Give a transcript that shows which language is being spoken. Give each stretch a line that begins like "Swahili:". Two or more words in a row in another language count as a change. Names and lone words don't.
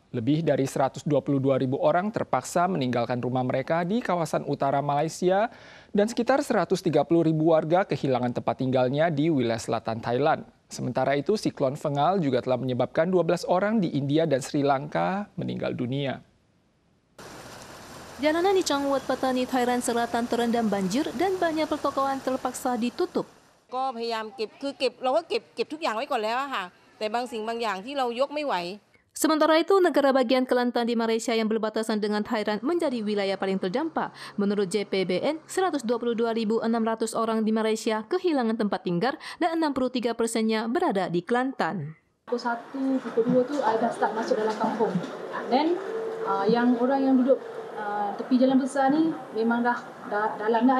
Indonesian: Lebih dari 122.000 orang terpaksa meninggalkan rumah mereka di kawasan utara Malaysia dan sekitar 130.000 warga kehilangan tempat tinggalnya di wilayah selatan Thailand. Sementara itu, siklon Fengal juga telah menyebabkan 12 orang di India dan Sri Lanka meninggal dunia. Jalanan di Changwat Patani, Thailand Selatan terendam banjir dan banyak pertokoan terpaksa ditutup.
Thai: ก็พยายามเราก็เก็บทุกอย่างไว้ก่อนแล้วค่ะแต่บางสิ่งบางอย่างที่เรายกไม่ไหว
Indonesian: Sementara itu, negara bagian Kelantan di Malaysia yang berbatasan dengan Thailand menjadi wilayah paling terdampak. Menurut JPBN, 122.600 orang di Malaysia kehilangan tempat tinggal dan 63%-nya berada di Kelantan.
Malay: Pukul 1, pukul 2 tu dah start masuk dalam kampung. Dan yang orang yang duduk tepi jalan besar ni memang dah dalam dah air.